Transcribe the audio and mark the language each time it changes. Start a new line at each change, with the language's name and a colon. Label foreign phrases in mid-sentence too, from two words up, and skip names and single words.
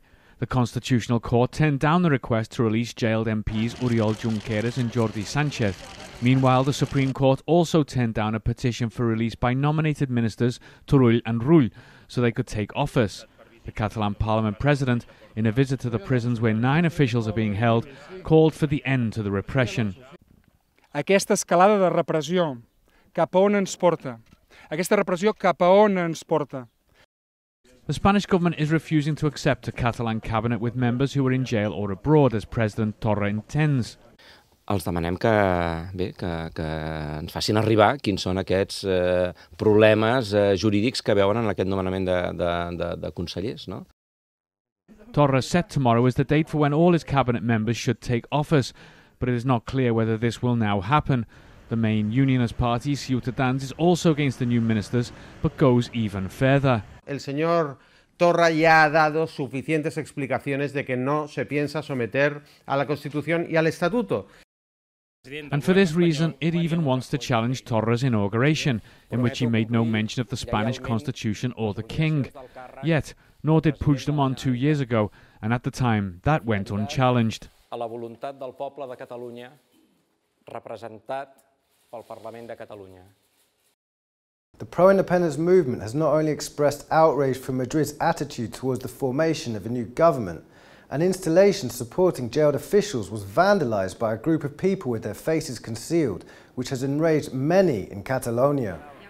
English: The Constitutional Court turned down the request to release jailed MPs Oriol Junqueras and Jordi Sánchez. Meanwhile, the Supreme Court also turned down a petition for release by nominated ministers Turull and Rull so they could take office. The Catalan Parliament President, in a visit to the prisons where 9 officials are being held, called for the end to the repression.
Catalan: Aquesta escalada de repressió, cap a on ens porta? Aquesta repressió cap a on ens porta?
English: The Spanish government is refusing to accept a Catalan cabinet with members who are in jail or abroad, as President Torra intends.
Catalan: Els demanem que ens facin arribar quins són aquests problemes jurídics que veuen en aquest nomenament de consellers, no?
English: Torra set tomorrow as the date for when all his cabinet members should take office, but it is not clear whether this will now happen. The main unionist party, Ciutadans, is also against the new ministers, but goes even further.
Spanish: El señor Torra ya ha dado suficientes explicaciones de que no se piensa someter a la Constitución y al Estatuto.
English: And for this reason, it even wants to challenge Torra's inauguration, in which he made no mention of the Spanish Constitution or the King. Yet, nor did Puigdemont 2 years ago, and at the time, that went unchallenged.
Catalan: A la voluntat del poble de Catalunya, representat pel Parlament de Catalunya.
English: The pro-independence movement has not only expressed outrage for Madrid's attitude towards the formation of a new government. An installation supporting jailed officials was vandalised by a group of people with their faces concealed, which has enraged many in Catalonia.